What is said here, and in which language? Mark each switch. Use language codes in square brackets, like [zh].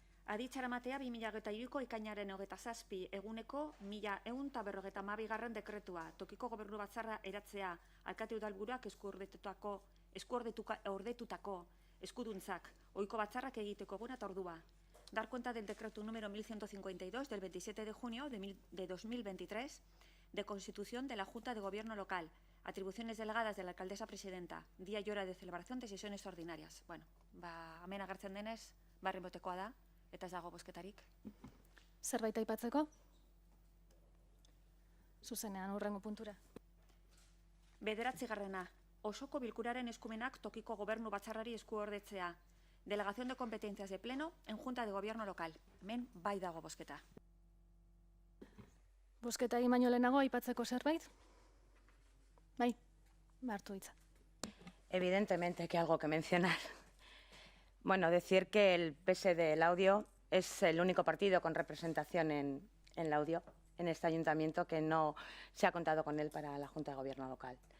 [eu] Aditzara matea 2003ko ekainaren 27 eguneko 1152. dekretua. Tokiko gobernu batzarra eratzea alkate udalburuak eskuordetutako eskuduntzak, ohiko batzarrak egiteko eguna eta ordua. [es] Dar cuenta del decreto número 1152 del 27 de junio de 2023 de constitución de la Junta de Gobierno Local, atribuciones delegadas de la alcaldesa presidenta, día y hora de celebración de sesiones ordinarias. [eu] Bueno, hemen agertzen denez, barri motekoa da, eta ez dago bozketarik. Zerbait aipatzeko? Zuzenean hurrengo puntura. 9. Osoko bilkuraren eskumenak tokiko gobernu batzarrari eskuordetzea. [es] Delegación de competencias de pleno en Junta de Gobierno Local. [eu] Hemen bai dago bozketa. Bozketa egin baino lehenago aipatzeko zerbait? Bai, hartu hitza. [es] Evidentemente que hay algo que mencionar. Bueno, decir que el PSD El Audio es el único partido con representación en el Audio, en este ayuntamiento, que no se ha contado con él para la Junta de Gobierno local.